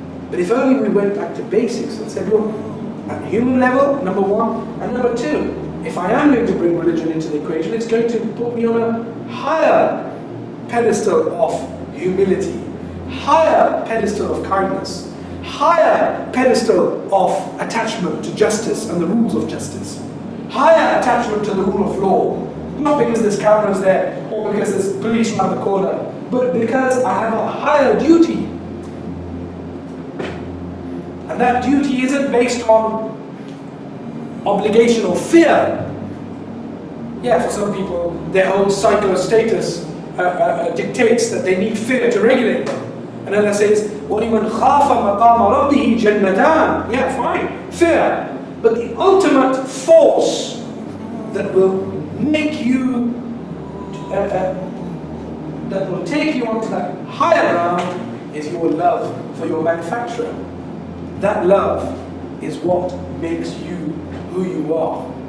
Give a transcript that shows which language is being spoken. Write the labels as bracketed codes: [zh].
[en] But if only we went back to basics and said, look, at human level, number one, and number two, if I am going to bring religion into the equation, it's going to put me on a higher pedestal of humility, higher pedestal of kindness, higher pedestal of attachment to justice and the rules of justice, higher attachment to the rule of law, not because there's cameras there or because there's police around the corner, but because I have a higher duty. And that duty isn't based on obligation or fear. Yeah, for some people, their own psycho-status dictates that they need fear to regulate them. And Allah says, [ar] وَلِمَنْ خَافَ مَقَامَ رَبِّهِ جَنَّتَانِ. [en] Yeah, fine, fear. But the ultimate force that will make you, that will take you onto that higher ground is your love for your manufacturer. That love is what makes you who you are.